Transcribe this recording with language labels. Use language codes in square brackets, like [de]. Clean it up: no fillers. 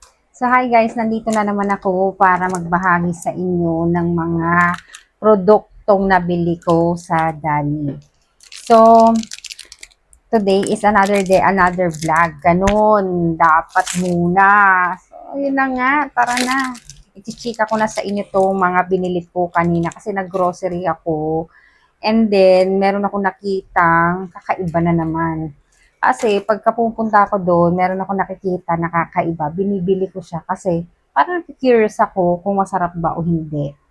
[en] So, hi guys, [tl] nandito na naman ako para magbahagi sa inyo ng mga produktong nabili ko sa Dali. [en] So, today is another day, another vlog. [tl] Ganun, dapat muna. So, yun na nga, tara na. I-chika ko na sa inyo tong mga binili ko kanina kasi nag-grocery ako. And then, meron ako nakitang kakaiba na naman. Kasi, pagka pupunta ako doon, meron ako nakikita na kakaiba. Binibili ko siya kasi parang curious ako kung masarap ba o hindi.